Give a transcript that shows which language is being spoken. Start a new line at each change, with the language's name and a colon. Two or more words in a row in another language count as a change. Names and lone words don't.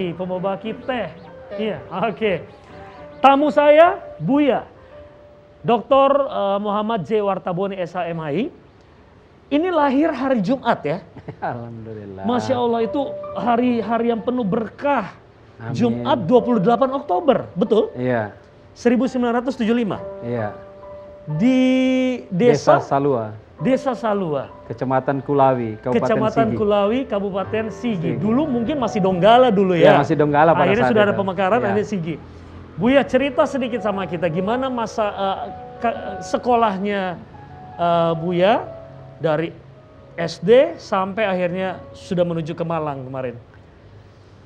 Indonesian: Pembawa baki teh. Iya, oke. Tamu saya Buya, Dr. Muhammad J. Wartabone SHMAI. Ini lahir hari Jumat ya. Alhamdulillah.
Arabic: Masya Allah
Indonesian: itu hari-hari yang penuh berkah. Amin. Jumat 28 Oktober, betul? Iya, 1975. iya. Di Desa Desa Salua, Salua. Kecamatan Kulawi, Kabupaten Kecamatan Sigi. Kulawi, Kabupaten Sigi. Sigi. Dulu mungkin masih Donggala dulu Ya, ya. masih Donggala pada Akhirnya saat sudah ada itu. pemekaran, Ya. akhirnya Sigi. Buya, cerita sedikit sama kita gimana masa sekolahnya Buya dari SD sampai akhirnya sudah menuju ke Malang kemarin.